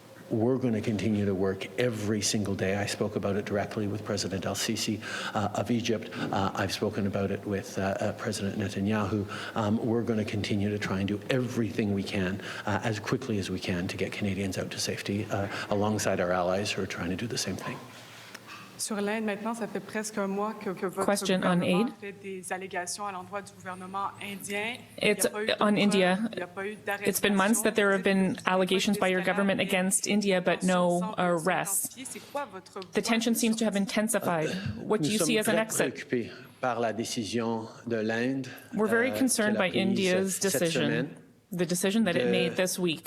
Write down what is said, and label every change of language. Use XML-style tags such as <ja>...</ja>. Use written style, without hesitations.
<en>We're going to continue to work every single day. I spoke about it directly with President al-Sisi of Egypt. I've spoken about it with President Netanyahu. We're going to continue to try and do everything we can as quickly as we can to get Canadians out to safety alongside our allies who are trying to do the same thing.</en> <fr>Sur l'aide, maintenant, ça fait presque un mois que votre gouvernement fait des allégations à l'endroit du gouvernement indien.</fr> <en>It's on India. It's been months that there have been allegations by your government against India, but no arrests. The tension seems to have intensified. What do you see as an exit? We're very concerned by India's decision, the decision that it made this week.</en>